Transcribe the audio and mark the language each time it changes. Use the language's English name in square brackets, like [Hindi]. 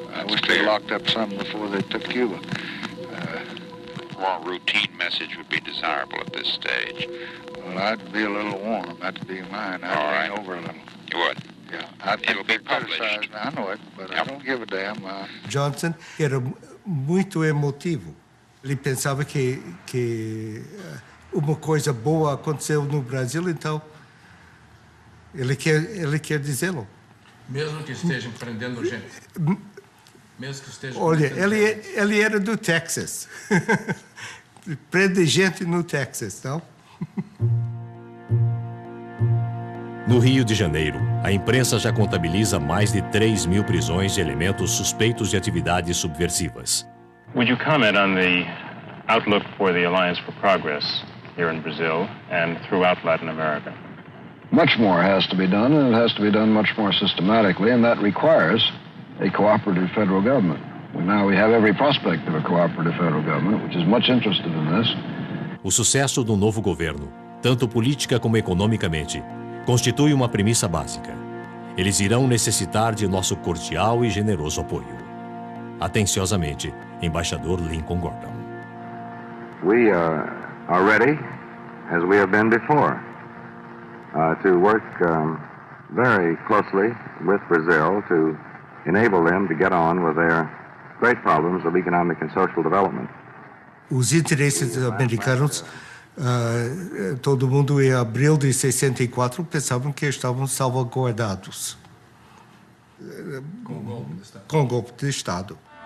[English] I wish they locked up some before they took Cuba. More routine message would be desirable at this stage. Well, I'd be a little warm. That'd be mine. I'd lean over a little. You would? Yeah. It'll be published. I know it, but I don't give a damn. [Portuguese] Johnson era muito emotivo. Ele pensava que uma coisa boa aconteceu no Brasil, então ele quer dizê-lo. Mesmo que estejam prendendo gente. Mesmo que estejam Olha, ele era do Texas. Prende gente no Texas, não? No Rio de Janeiro, a imprensa já contabiliza mais de 3.000 prisões de elementos suspeitos de atividades subversivas. [English] Would you comment on the outlook for the Alliance for Progress here in Brazil and throughout Latin America? Much more has to be done, and it has to be done much more systematically, and that requires a cooperative federal government. We have every prospect of a cooperative federal government, which is much interested in this. [Portuguese] O sucesso do novo governo, tanto política como economicamente, constitui uma premissa básica. Eles irão necessitar de nosso cordial e generoso apoio. Atenciosamente, Embaixador Lincoln Gordon. [English] We are ready, as we have been before, to work very closely with Brazil to enable them to get on with their great problems of economic and social development. [Portuguese] Os interesses americanos, todo mundo em abril de 64 pensavam que estavam salvaguardados com o golpe de Estado.